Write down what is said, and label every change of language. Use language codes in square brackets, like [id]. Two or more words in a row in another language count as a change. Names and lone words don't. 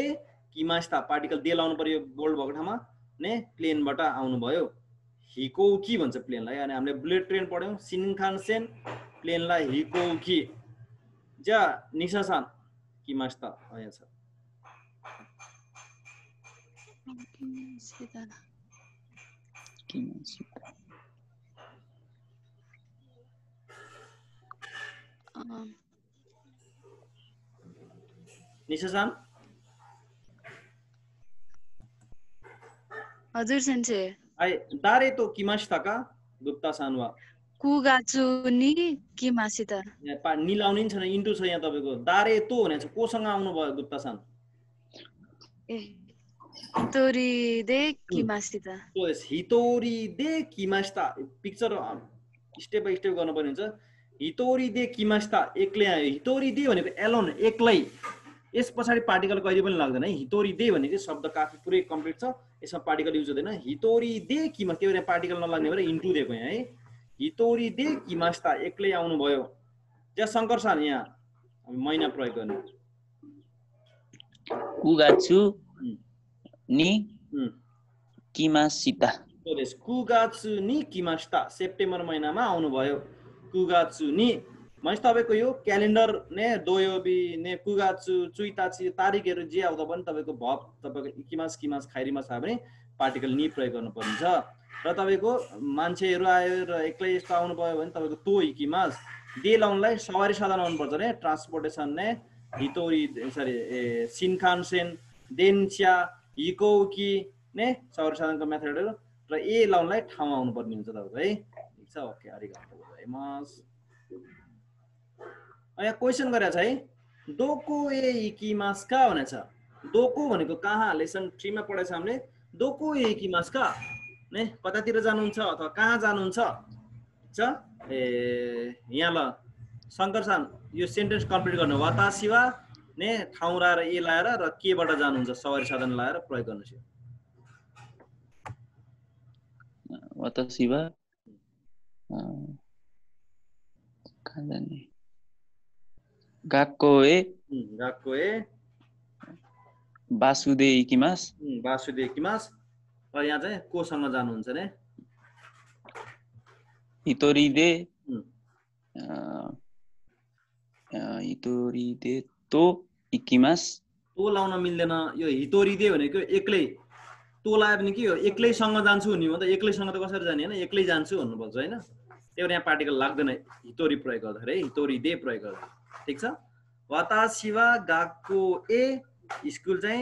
[ne] किमास्ता पार्टिकल दे लाउनु पर्यो बोल्ड भएको ठाउँमा ने प्लेनबाट आउनु भयो हिकोकी भन्छ प्लेनलाई अनि हामीले बुलेट ट्रेन पढ्यौं सिनखानसेन प्लेनलाई हिकोकी जा [ja] 西さん 来ました [ne] यहाँ छ निशासान हजुर सेन्से [ja] はい 誰と来ましたか グプタさんは九月に来ました [ne] यहाँ नि लाउने नि छैन इन्टु छ यहाँ तपाईको दारे तो भनेको छ कोसँग आउनु भयो गुप्ता सान [ja] 一人で来ましたと一人で来ました [ne] पिक्चर [en] step by step [ne] गर्न पर्ने हुन्छ [ja] 一人で来ました [ne] एक्लै आयो हितोरी दे भनेको एलोन एक्लै यस पछाडी पार्टिकल कहिले पनि लाग्दैन है हितोरी दे भनेको शब्द काफी पुरै कम्प्लिट छ यसमा पार्टिकल युज हुँदैन हितोरी दे किमा त्यो भने पार्टिकल नलाग्ने भएर इन्टु दिएको यहाँ है [ja] 一人で来ました [ne] एक्लै आउनु भयो त्यहाँ शंकर सान यहाँ महिना प्रयोग गर्ने [ja] 九月に来ました九月に来ました [ne] सेप्टेम्बर महिनामा आउनु भयो कुगाचु नि मैले तपाईको यो क्यालेन्डर ने दोयोबी ने कुगाचु चुइताची तारिखहरु जे आउँदा पनि तपाईको भब तपाईको किमास किमास खाइरिमास छ भने पार्टिकल नि प्रयोग गर्नु पर्छ र तपाईको मान्छेहरु आयो र एक्लै यस्तो आउनु पर्यो भने तपाईको तो इकिमास दे लाउनलाई सवारी साधन आउनु पर्छ ने ट्रान्सपोर्टेसन ने हितोरी सरी शिनखानसेन देन्च्या हिकोकी ने सवारी साधनको मेथडहरु र ए लाउनलाई ठाउँ आउनु पर्ने हुन्छ तपाईको है ठीक छ ओके [ja] ありがとうございます [ne] यहाँ क्वेशन गरेछ है [ja] どこへ行きますか [ne] भनेछ दोको भनेको कहाँ लेसन 3 मा पढेछ हामीले [ja] どこへ行きますか [ne] ने कतातिर जानुहुन्छ अथवा कहाँ जानुहुन्छ छ यहाँ ल शंकर-सान यो सेन्टेन्स कम्प्लिट गर्नु वातासिवा ने ठाउँ लाएर ए लाएर र केबाट जानुहुन्छ सवारी साधन लाएर प्रयोग गर्नुछ वातासिवा कहाँ जाने [ja] 学校へバスで行きます [ne] र यहाँ चाहिँ कोसँग जानुहुन्छ ने [ja] 一人でと行きます [ne] तो लाउन मिल्दैन यो हितोरिदे भनेको एक्लै तो लायो भने के हो एक्लैसँग जान्छु नि म त एक्लैसँग त कसरी जाने हैन एक्लै जान्छु भन्नुपर्छ हैन त्यही भएर यहाँ पार्टिकल लाग्दैन हितोरी प्रयोग गर्दाखेरि हितोरिदे प्रयोग गर्दा ठीक छ वातासिवा गाक्को ए स्कुल चाहिँ